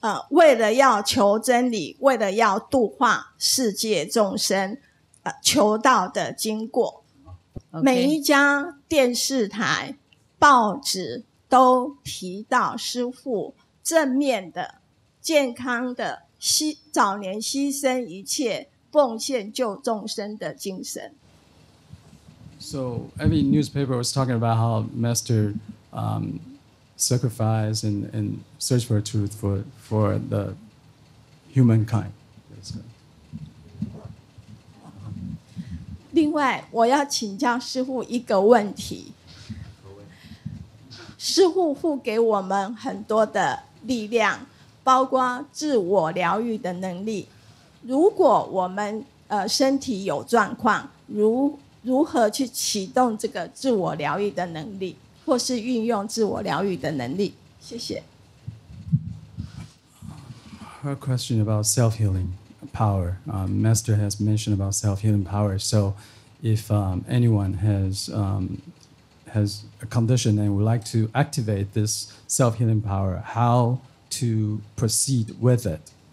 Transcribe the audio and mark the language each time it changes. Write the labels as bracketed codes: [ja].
[zh] 为了要求真理，为了要度化世界众生求道的经过。每一家电视台报纸都提到师父正面的健康的早年牺牲一切奉献救众生的精神。 [en] So every newspaper was talking about how Master sacrificed and searched for truth for the humankind. [zh] 另外我要请教师父一个问题，师父赋给我们很多的力量，包括自我疗愈的能力。如果我们身体有状况，如何去启动这个自我疗愈的能力，或是运用自我疗愈的能力？谢谢。 [en] Her question about self-healing power. Master has mentioned about self-healing power. So, if anyone has a condition and would like to activate this self-healing power, how to proceed with it?